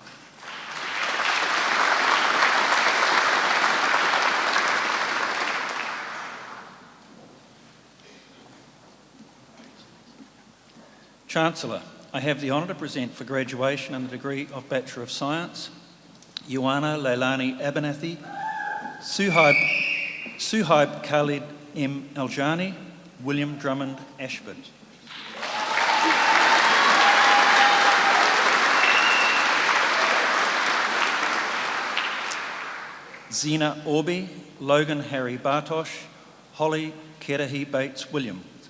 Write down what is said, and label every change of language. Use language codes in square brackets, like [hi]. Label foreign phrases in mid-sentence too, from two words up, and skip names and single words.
[en] Chancellor, I have the honour to present for graduation in the degree of Bachelor of Science, Ioana Leilani Abernathy, Suhaib Khalid M. Aljani, William Drummond Ashford. Zena Orby, Logan Harry Bartosh, Holly Kerahi Bates William.